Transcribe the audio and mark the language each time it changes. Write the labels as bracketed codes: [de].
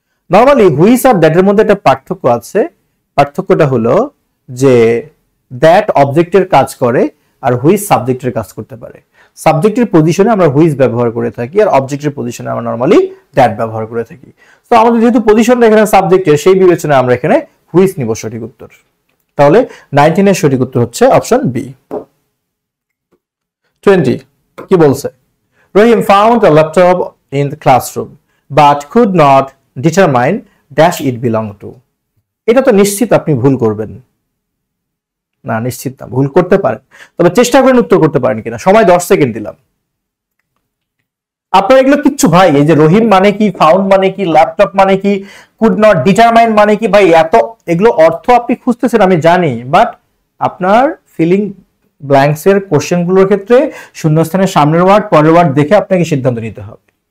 [bn] Normally which are দ্যাটের মধ্যে একটা পার্থক্য আছে। পার্থক্যটা হলো যে দ্যাট অবজেক্টের কাজ করে আর হুইচ সাবজেক্টের কাজ করতে পারে। সাবজেক্টের পজিশনে আমরা হুইচ ব্যবহার করে থাকি আর অবজেক্টের পজিশনে আমরা নরমালি দ্যাট ব্যবহার করে থাকি। তো আমাদের যেহেতু পজিশনটা এখানে সাবজেক্টের, সেই বিবেচনায় আমরা এখানে হুইচ নিব সঠিক উত্তর। তাহলে 19 এর সঠিক উত্তর হচ্ছে অপশন বি। 20 কি বলছে? [en] Rahim found a laptop in the classroom but could not determine dash it belonged to. [bn] এটা তো নিশ্চিত আপনি ভুল করবেন না, নিশ্চিত না, ভুল করতে পারেন, তবে চেষ্টা করেন উত্তর করতে পারেন কিনা। সময় 10 সেকেন্ড দিলাম। আপনার এগুলো কিচ্ছু ভাই, এই যে রহিম মানে কি, ফাউন্ড মানে কি, ল্যাপটপ মানে কি, কুড নট ডিটারমাইন মানে কি, ভাই এত এগুলো অর্থ আপনি খুঁজতেছেন আমি জানি, বাট আপনার ফিলিং ব্ল্যাঙ্কস এর কোশ্চেন গুলোর ক্ষেত্রে শূন্যস্থানের সামনের ওয়ার্ড পরের ওয়ার্ড দেখে আপনাকে সিদ্ধান্ত নিতে হবে।